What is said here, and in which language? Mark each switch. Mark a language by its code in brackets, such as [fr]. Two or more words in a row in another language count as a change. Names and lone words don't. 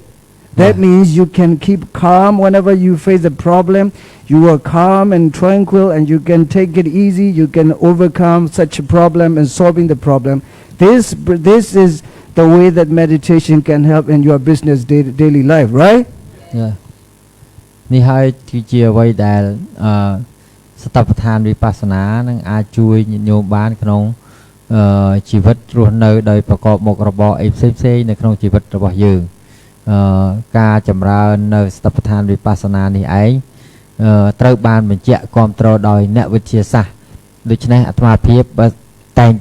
[en] That means you can keep calm whenever you face a problem. You are calm and tranquil and you can take it easy. You can overcome such a problem and solving the problem. This is the way that meditation can help in your business daily life, right? Yeah. [km] នេះហើយគឺជាអ្វីដែលសតិប្បដ្ឋានវិបស្សនានឹងអាចជួយញាតិញោមបានក្នុងជីវិតរស់នៅដោយប្រកបមុខរបរអីផ្សេងៗនៅក្នុងជីវិតរបស់យើងការចម្រើននៅសតិប្បដ្ឋានវិបស្សនានេះឯងត្រូវបានបញ្ជាក់គាំទ្រដោយអ្នកវិទ្យាសាស្ត្រដូច្នេះអាត្មាភាពតែង